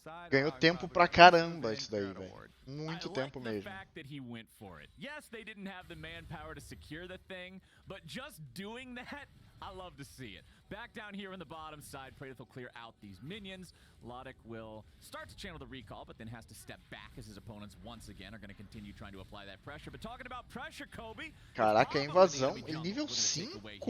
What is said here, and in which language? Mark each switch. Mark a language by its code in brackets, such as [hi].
[pt] Ganhou tempo pra caramba isso daí, velho. Muito tempo mesmo. [en] Yes, they didn't have the manpower to secure the thing, but just doing that, I love to see it. Back down here in the bottom side, Praedyth will clear out these minions. Logic will start to channel the recall, but then has to step back as his opponents once again are going to continue trying to apply that pressure. But talking about pressure, Kobe. [pt] Caraca, a invasão em nível 5.